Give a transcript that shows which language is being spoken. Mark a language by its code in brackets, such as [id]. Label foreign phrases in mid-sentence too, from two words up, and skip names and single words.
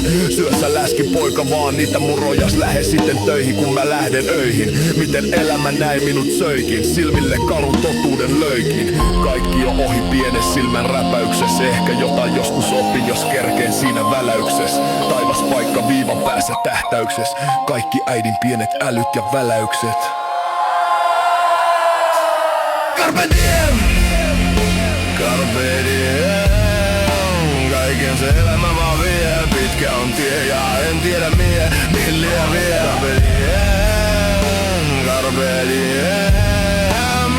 [fi] Syö sä läski poika vaan niitä murojas. Lähde sitten töihin kun mä lähden öihin. Miten elämä näin minut söikin. Silmille karun totuuden löikin. Kaikki on ohi pienes silmän räpäyksessä. Ehkä jotain joskus opin jos kerkeen siinä väläyksessä. Taivas paikka viivan päässä tähtäyksessä. Kaikki äidin pienet älyt ja väläykset. [la] Carpe diem! Carpe diem! [fi] Kaiken se elämä vaan vie. Pitkä on tie ja en tiedä mihin liian vie. [la] Carpe diem! Carpe diem!